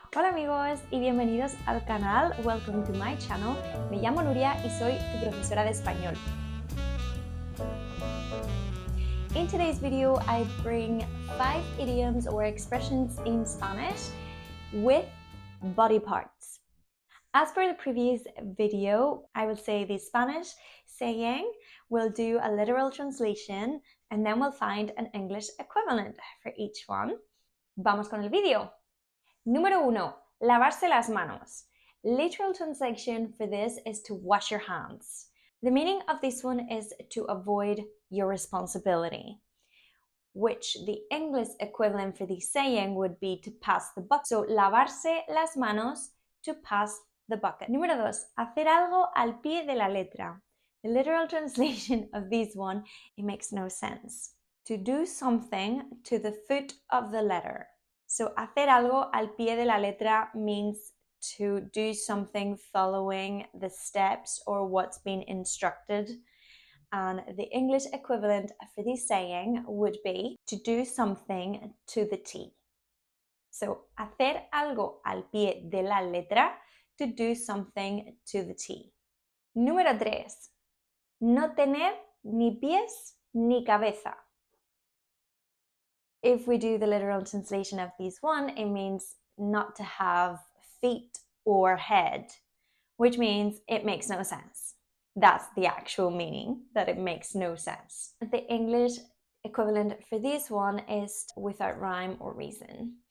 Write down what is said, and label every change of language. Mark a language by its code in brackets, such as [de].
[es] Hola amigos y bienvenidos al canal. [en] Welcome to my channel. [es] Me llamo Nuria y soy tu profesora de español. [en] In today's video, I bring 5 idioms or expressions in Spanish with body parts. As per the previous video, I will say the Spanish saying, we'll do a literal translation, and then we'll find an English equivalent for each one. [es] Vamos con el video. Número 1. Lavarse las manos. [en] Literal translation for this is to wash your hands. The meaning of this one is to avoid your responsibility, which the English equivalent for the saying would be to pass the bucket. So, [es] lavarse las manos, [en] to pass the bucket. [es] Número 2. Hacer algo al pie de la letra. [en] The literal translation of this one, it makes no sense. To do something to the foot of the letter. So, [es] hacer algo al pie de la letra [en] means to do something following the steps or what's been instructed. And the English equivalent for this saying would be to do something to the T. So, [es] hacer algo al pie de la letra, [en] to do something to the T. [es] Número 3. No tener ni pies ni cabeza. [en] If we do the literal translation of this one, it means not to have feet or head, which means it makes no sense. That's the actual meaning, that it makes no sense. The English equivalent for this one is without rhyme or reason.